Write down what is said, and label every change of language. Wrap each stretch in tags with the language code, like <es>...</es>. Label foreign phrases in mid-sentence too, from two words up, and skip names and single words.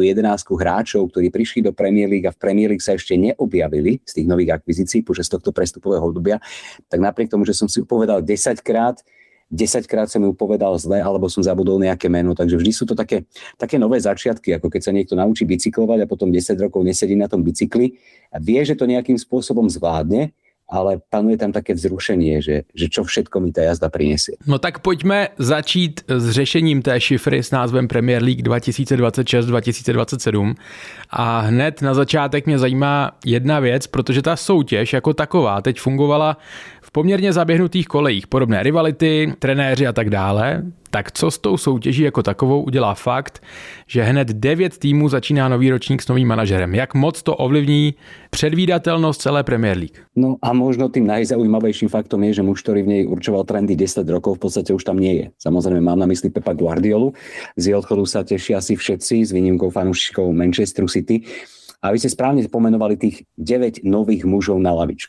<sk>11 hráčov, ktorí prišli do Premier League a v Premier League sa ešte neobjavili z tých nových akvizícií počas tohto prestupového obdobia, tak napriek tomu, že som si upovedal 10 krát som ju povedal zle, alebo som zabudol nejaké meno, takže vždy sú to také nové začiatky, ako keď sa niekto naučí bicyklovať a potom 10 rokov nesedí na tom bicykli a vie, že to nejakým spôsobom zvládne, ale panuje tam také vzrušenie, že čo všetko mi ta jazda prinesie.</sk> <cs>No tak pojďme začít s řešením té šifry s názvem Premier League 2026-2027 a hned na začátek mě zajímá jedna věc, protože ta soutěž jako taková teď fungovala v poměrně zaběhnutých kolejích, podobné rivality, trenéři a tak dále. Tak co s tou soutěží jako takovou udělá fakt, že hned 9 týmů začíná nový ročník s novým manažerem? Jak moc to ovlivní předvídatelnost celé Premier League?</cs> <sk>No a možno tým najzaujímavejším faktom je, že muž, ktorý v nej určoval trendy 10 rokov, v podstate už tam nie je. Samozrejme mám na mysli Pepa Guardiolu. Z jeho odchodu sa tešia asi všetci s výnimkou fanúšikov Manchesteru City. A vy ste správne pomenovali tých 9 nových mužov na lavičke.</sk>